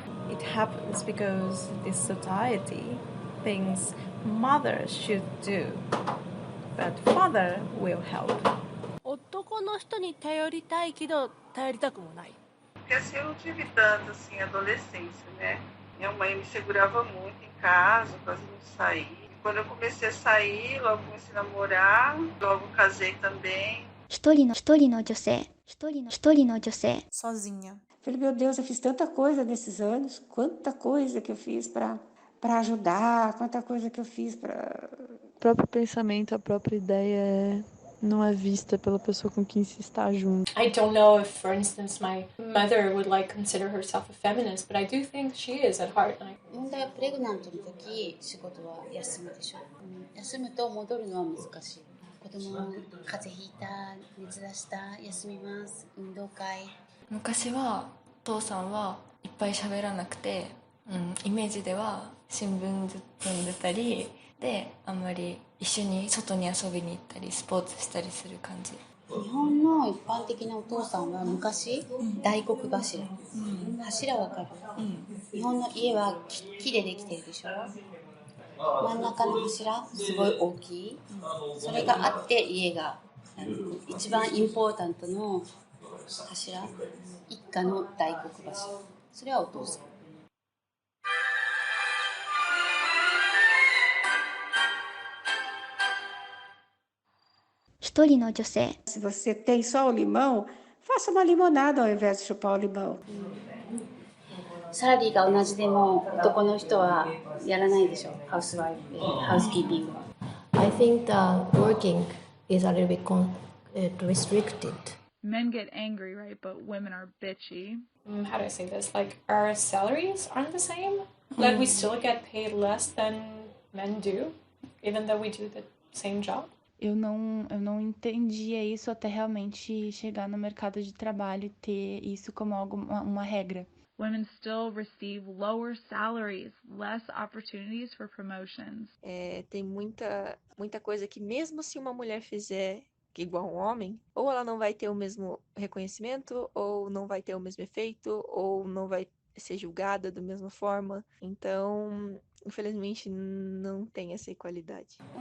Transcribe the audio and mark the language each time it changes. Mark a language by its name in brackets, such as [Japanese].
[English] It happens because this society thinks mother should do, but father will help. [Japanese] 男の人に頼りたいけど頼りたくもない。 [Portuguese] Porque assim eu não tive tanto assim adolescência, né? Minha mãe me segurava muito em casa, quase não saía. Quando eu comecei a sair, logo comecei a namorar, logo casei também. Sozinha. Falei, meu Deus, eu fiz tanta coisa nesses anos, quanta coisa que eu fiz para ajudar, quanta coisa que eu fiz para... O próprio pensamento, a própria ideia não é vista pela pessoa com quem se está junto. [English] I don't know if, for instance, my mother would like consider herself a feminist, but I do think she is at heart. [Japanese] 問題はプレグナントの時仕事は休むでしょ、休むと戻るのは難しい。子供風邪ひいた、熱出した、休みます、運動会。昔はお父さんはいっぱい喋らなくて、イメージでは新聞ずっと読んでたりで、あんまり一緒に外に遊びに行ったりスポーツしたりする感じ。日本の一般的なお父さんは昔、大黒柱、柱わかる、日本の家は木でできてるでしょ。真ん中の柱すごい大きい、それがあって家が一番インポータントの柱、一家の大黒柱、それはお父さん。 [Portuguese] Se você tem só o limão, faça uma limonada ao invés de chupar o limão. [Japanese] サラリーが同じでも男の人はやらないでしょ、ハウスワイフで、ハウスキーピングは。 [English] I think that working is a little bit restricted. Men get angry, right? But women are bitchy. How do I say this? Like, our salaries aren't the same. Like, we still get paid less than men do, even though we do the same job. [Portuguese] Eu não entendia isso até realmente chegar no mercado de trabalho e ter isso como uma regra. [English] Women still receive lower salaries, less opportunities for promotions. [Portuguese] Tem muita coisa que mesmo se uma mulher fizer igual um homem, ou ela não vai ter o mesmo reconhecimento, ou não vai ter o mesmo efeito, ou não vai ser julgada da mesma forma. Então, infelizmente, não tem essa equalidade.